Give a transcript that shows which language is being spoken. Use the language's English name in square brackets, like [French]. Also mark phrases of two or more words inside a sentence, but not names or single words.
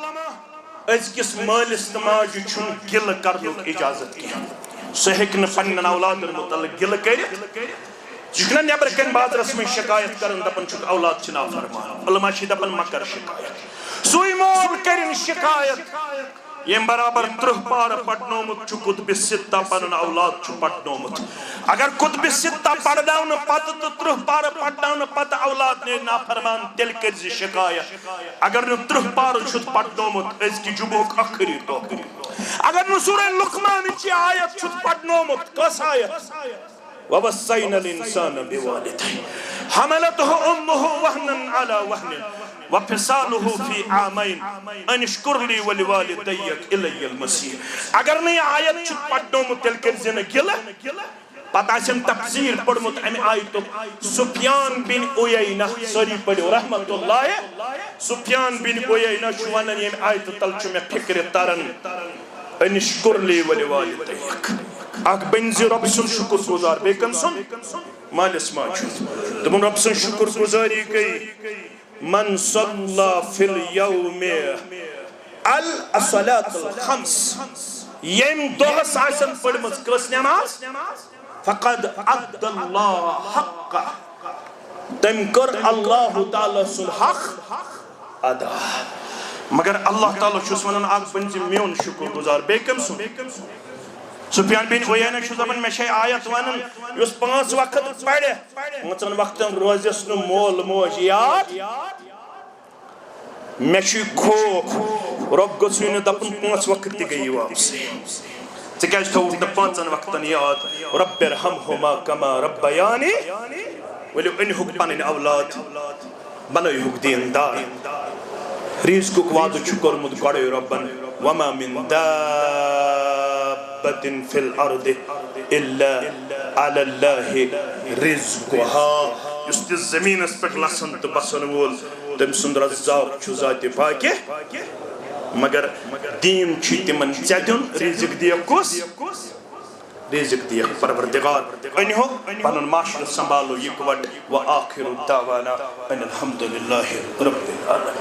[Kashmiri] أزکِس مٲلِس تہٕ ماجہِ چھُنہٕ گِلہٕ کرنُک اجازت کینٛہہ سُہ ہیٚکہِ نہٕ پننٮ۪ن اولادن متعلق گِلہٕ کٔرِتھ جکنا نیبر کن بازرس میں شکایت کرن دپن چھُکھ اولاد چھِ نافرمان علما چھِ دپن ما کر شکایت سُے مول کرن شکایت یم برابر 30 پارٕ پرنومُت چھُ کتب ستہ پنُن اولاد چھُ پرنومُت اگر کتب ستہ پرناونہٕ پتہٕ تہٕ 30 پارٕ پرناونہٕ پتہٕ اولاد نیرِ نافرمان تیٚلہِ کٔرزِ شکایت اگر نہٕ 30 پارٕ چھُتھ پرنومُت أزکہِ جمعُک ٲخری دۄہ اگر نہٕ سورہ لقمانٕچ آیت چھُتھ پرنومُت کۄس آیت [Arabic] وَوَصَّيْنَا الْإِنسَانَ بِوَالِدَيْهِ حَمَلَتْهُ أُمُّهُ وَهْنًا عَلَى وَهْنٍ وَفِصَالُهُ فِي عَامَيْنِ أَنِ اشْكُرْ لِي وَلِوَالِدَيَّكَ إِلَيَّ الْمَصِيرُ [Kashmiri] اگر نہ یہ آیت چھُ پرنومُت تیٚلہِ کٔرزِ نہٕ گِلہٕ پتہٕ آسن تفسیر پوٚرمُت امہِ آیتُک سفیان بن عُیینہ سٲری پٔرِو رحمت اللہ سفیان بن عُیینہ چھُ ونان ییٚمہِ آیتہٕ تل چھُ مےٚ فکرِ تران [Arabic] أنِ اشْكُرْ لِي وَلِوَالِدَيَّكَ [Kashmiri] اک بنزِ رب سن شکر گزار بے کن سن مالس ماجو دمون رب سن شکر گزاری گئی [Arabic] من صلی فی اليوم الصلاة الخمس [Kashmiri] یم دوہس آسن پڑھمت کس نماز [Arabic] فقد عبد اللہ حق [Kashmiri] تم کر اللہ تعالی سن حق ادا مگر اللہ تعالی چھس ونان اک بنزِ میون شکر گزار بے کن سن سفیان بن عُیینہ چھُ دپان مےٚ چھے آیت ونان یُس 5 وقت پرِ 5 وقتن روزٮ۪س نہٕ مول موج یاد مےٚ چھُ خوف رۄب گوٚژھُے نہٕ دپُن 5 وقت تہِ گٔیی واپسٕے ژٕ کیٛازِ تھووُکھ نہٕ 5 وقتن یاد [Arabic] رب ارحمہما کما ربیانی [Kashmiri] ؤلِو أنۍہُکھ پنٕنۍ اولاد بنٲیہُکھ دیندار رزقُک وعدٕ چھُ کوٚرمُت گۄڈَے رۄبن [Arabic] وما من فِي الْأَرْضِ إِلَّا عَلَى اللَّهِ رِزْقُهَا [Kashmiri] یُس تہِ زٔمیٖنس پٮ۪ٹھ لسن تہٕ بسن وول تٔمۍ سُنٛد رزاق چھُ ذاتِ پاکہِ مگر دیٖن چھُ تِمن ژےٚ دیُن رزق دِیکھ کُس رزق دِیکھ پروردگار أنۍہُکھ پنُن معاشرٕ سنبھالو یِکوٹ [Arabic] وآخِرُ دعوانا أن الحمدُ لِلّٰهِ رب العالمين